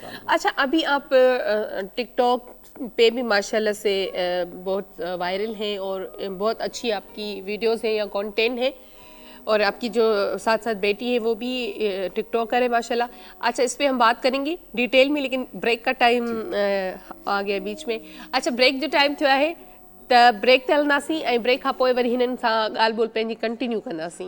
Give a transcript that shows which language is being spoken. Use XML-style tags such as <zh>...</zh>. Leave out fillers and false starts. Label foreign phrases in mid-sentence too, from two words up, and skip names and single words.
<ur>اچھا، ابھی آپ ٹک ٹاک پے بھی ماشاءاللہ سے بہت وائرل ہیں اور بہت اچھی آپ کی ویڈیوز ہیں یا کانٹینٹ ہے، اور آپ کی جو ساتھ ساتھ بیٹی ہے وہ بھی ٹک ٹاکر ہے ماشاءاللہ. اچھا، اس پے ہم بات کریں گے ڈیٹیل میں، لیکن بریک کا ٹائم آ گیا بیچ میں.</ur> <sd>अच्छा, ब्रेक जो टाइम थियो आहे त ब्रेक ते हलंदासीं ऐं ब्रेक खां पोइ वरी हिननि सां ॻाल्हि ॿोल पंहिंजी कंटिन्यू कंदासीं।</sd>